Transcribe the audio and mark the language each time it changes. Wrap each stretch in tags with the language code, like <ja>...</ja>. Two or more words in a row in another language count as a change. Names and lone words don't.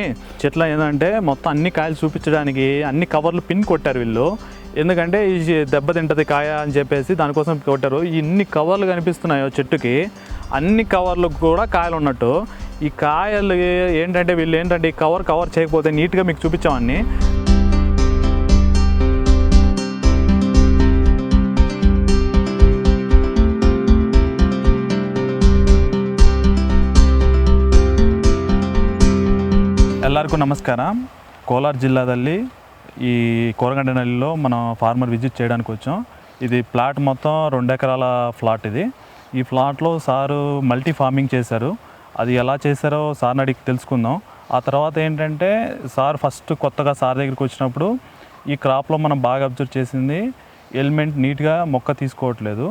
<te>చెట్లు ఏంటంటే మొత్తం అన్ని కాయలు చూపించడానికి అన్ని కవర్లు పిన్ కొట్టారు వీళ్ళు. ఎందుకంటే ఈ దెబ్బ తింటుంది కాయ అని చెప్పేసి దానికోసం కొట్టారు. ఇన్ని కవర్లు కనిపిస్తున్నాయో చెట్టుకి, అన్ని కవర్లు కూడా కాయలు ఉన్నట్టు. ఈ కాయలు ఏంటంటే వీళ్ళు ఈ కవర్ చేయకపోతే నీట్గా మీకు చూపించామని.</te> <kn>ಎಲ್ಲರಿಗೂ ನಮಸ್ಕಾರ.</kn> <te>ಕೋಲಾರ ಜಿಲ್ಲಾದಲ್ಲಿ ఈ కోరగండనల్లిలో మనం</te> <en>farmer visit</en> <te>చేయడానికి వచ్చాం. ఇది ప్లాట్ మొత్తం 2 ఎకరాల ఫ్లాట్. ఈ ఫ్లాట్లో సారు</te> <en>multi farming</en> <te>చేశారు. అది ఎలా చేశారో సార్ని అడిగి తెలుసుకుందాం. ఆ తర్వాత ఏంటంటే సార్ ఫస్ట్ కొత్తగా సార్ దగ్గరికి వచ్చినప్పుడు ఈ క్రాప్లో మనం బాగా అబ్జర్వ్ చేసింది ఎలిమెంట్ నీట్గా మొక్క తీసుకోవట్లేదు.</te>